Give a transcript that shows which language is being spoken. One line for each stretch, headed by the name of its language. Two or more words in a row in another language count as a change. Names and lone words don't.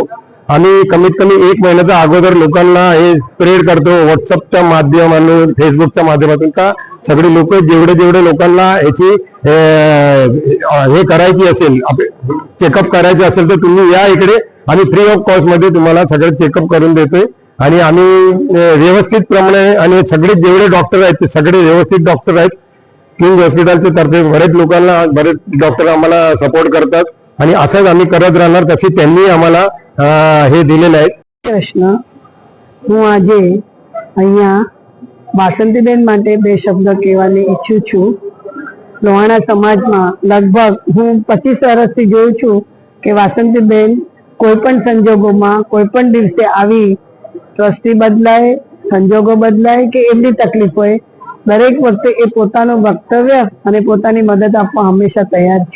Marathi: आम्ही कमीत कमी 1 महिन्याच्या अगोदर लोकांना हे स्प्रेड करतो व्हॉट्सअपच्या माध्यमातून, फेसबुकच्या माध्यमातून, का सगळे लोक जेवढे लोकांना याची हे करायची असेल, चेकअप करायचे असेल तर तुम्ही या इकडे, आम्ही
English: free of cost
Marathi: मध्ये तुम्हाला सगळं चेकअप करून देतोय. आणि आम्ही व्यवस्थित प्रमाणे, आणि सगळे जेवढे डॉक्टर आहेत ते सगळे व्यवस्थित डॉक्टर आहेत. किंग हॉस्पिटलच्या तर्फे बरेच डॉक्टर आम्हाला सपोर्ट करतात आणि असंच आम्ही करत राहणार. तशी त्यांनी आम्हाला हे दिलेलं आहे.
Gujarati: પ્રશ્ન હું આજે અહીંયા વાસંતીબેન માટે 2 શબ્દ કહેવાની ઈચ્છું છું. લોહાણા સમાજમાં લગભગ હું 25 વર્ષથી જોઉં છું કે વાસંતીબેન કોઈ પણ સંજોગોમાં કોઈ પણ દિવસે આવી ટ્રસ્ટી બદલાય, સંજોગો બદલાય કે એમની તકલીફ હોય, દરેક વખતે એ પોતાનું વક્તવ્ય અને પોતાની મદદ આપવા હંમેશા તૈયાર છે.